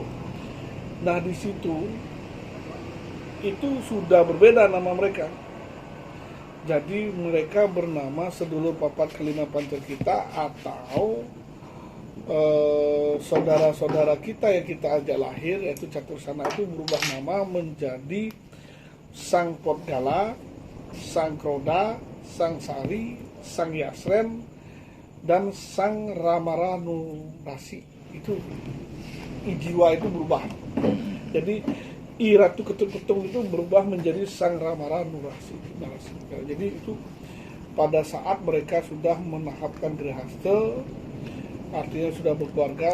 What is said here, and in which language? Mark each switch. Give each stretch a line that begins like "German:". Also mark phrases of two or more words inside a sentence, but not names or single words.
Indonesian: Nah di situ itu sudah berbeda nama mereka. Jadi mereka bernama
Javanese: sedulur papat kelima Pancarkita
Indonesian: atau saudara-saudara kita yang kita ajak lahir yaitu Catursana itu berubah nama menjadi Sang Potgala, Sang Kroda, Sang Sari, Sang Yasren, dan Sang Ramaranu Rasi. Itu jiwa itu berubah. Jadi I Ratu Ketung itu berubah menjadi Sang Ramaranu Rasi. Jadi itu pada saat mereka sudah menahapkan Grihasta, artinya sudah berkeluarga.